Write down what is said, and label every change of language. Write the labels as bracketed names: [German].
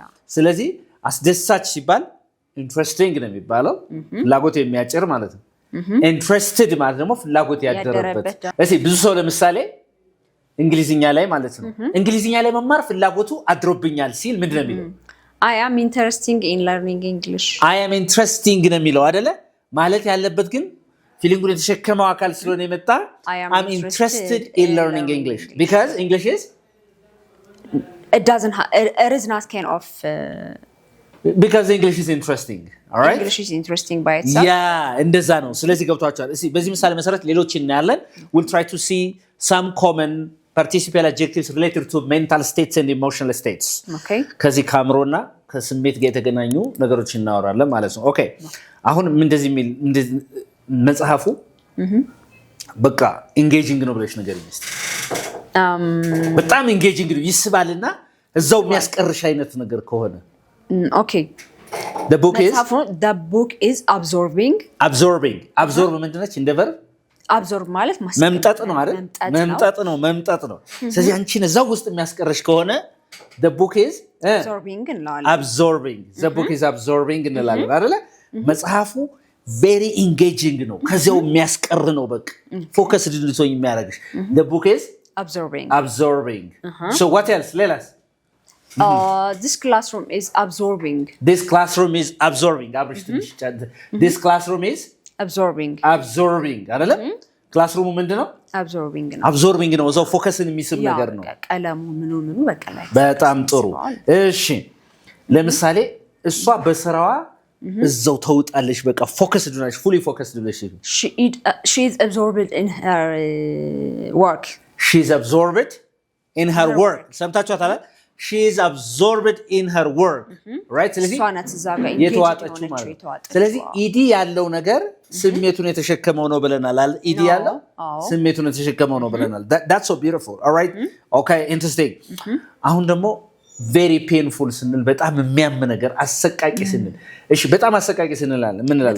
[Amharic] ስለዚህ አስደሳች ሲባል ኢንትረስቲንግ ነው የሚባለው፣ ፍላጎት የሚያጭር ማለት ነው። ኢንትረስትድ ማለት ደግሞ ፍላጎት ያደረበት። እሺ ብዙ ሰው ለምሳሌ እንግሊዝኛ ላይ ማለት ነው እንግሊዝኛ ላይ መማር ፍላጎቱ አድሮብኛል ሲል ምንድነው የሚለው? [English] I am interested in learning English. I am interested [Amharic] ነው የሚለው አይደለ? ማለት ያለበት ግን ፊሊንጉን የተሸከመው አካል ስለሆነ የመጣ [English] I'm interested in learning English because English is it is not kind of because English is interesting. All right? English is interesting by itself. Yeah, [Amharic] እንደዛ ነው። ስለዚህ ገብቷችኋል። እሺ በዚህ ምሳሌ መሰረት ሌሎች እናያለን። [English] We'll try to see some common participial adjectives related to mental states and emotional states. Okay. [Amharic] ከዚህ ከአእምሮና ከስሜት ጋር የተገናኙ ነገሮች እናወራለን ማለት ነው። ኦኬ አሁን እንደዚህ የሚል መጽሐፉ በቃ ኢንጌጂንግ ነው ብለሽ ነገር ይመስል በጣም ኢንጌጂንግ ነው ይስባልና እዛው የሚያስቀርሽ አይነት ነገር ከሆነ [English] okay the book is absorbing. absorb [Amharic] ምንድነች? እንደ verb absorb ማለት መምጠጥ ነው አይደል? መምጠጥ ነው። ስለዚህ አንቺን እዛው ውስጥ የሚያስቀርሽ ከሆነ [English] the book is absorbing. The book is absorbing [Amharic] እንላለን አይደል? መጽሐፉ [English] very engaging [Amharic] ነው፣ ከዚያው የሚያስቀር ነው። በቃ ፎከስድ እንድትሆኝ የሚያደርግሽ [English] the book is absorbing. So what else? [Amharic] ሌላስ? [English] This classroom is absorbing. This classroom is absorbing. This classroom is absorbing. [Amharic] አይደለም? ክላስሩሙ ምንድነው? absorbing ነው። እዛው ፎከስን የሚስብ ነገር ነው። ቀለሙ ምኑ በቃ ላይ በጣም ጥሩ። እሺ ለምሳሌ እሷ በስራዋ እዛው ተውጣለች፣ በቃ ፎከስድ ነች፣ [English] fully focused [Amharic] ነች። [English] she is absorbed in her work. She's absorbed in her work. [Amharic] ሰምታችኋታል? [English] She is absorbed in her work. Right? [Amharic] ስለዚህ የተዋጠችው ማለት ነው። ስለዚህ ኢዲ ያለው ነገር ስሜቱን የተሸከመው ነው ብለናል አይደል? ኢዲ ያለው ስሜቱን የተሸከመው ነው ብለናል። [English] That's so beautiful. All right? Okay, interesting. [Amharic] አሁን ደግሞ [English] very painful [Amharic] ስንል በጣም የሚያም ነገር፣ አሰቃቂ ስንል እሺ በጣም አሰቃቂ ስንል አለ ምን እንላለን?